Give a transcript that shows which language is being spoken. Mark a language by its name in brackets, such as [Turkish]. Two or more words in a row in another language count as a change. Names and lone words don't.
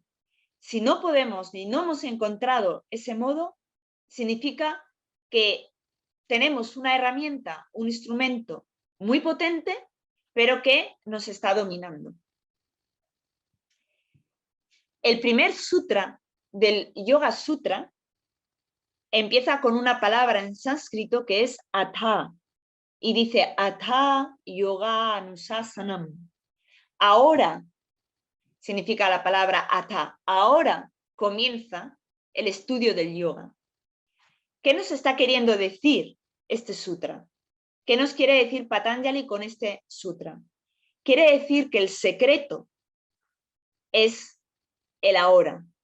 [Spanish] Si no podemos ni no hemos encontrado ese modo, significa que tenemos una herramienta, un instrumento muy potente, pero que nos está dominando. El primer sutra del Yoga Sutra empieza con una palabra en sánscrito que es atha y dice [Sanskrit] अथ योग अनुशासनम्. [Spanish] Ahora significa la palabra atha. Ahora comienza el estudio del yoga. ¿Qué nos está queriendo decir este sutra? ¿Qué nos quiere decir Patanjali con este sutra? Quiere decir que el secreto es el ahora.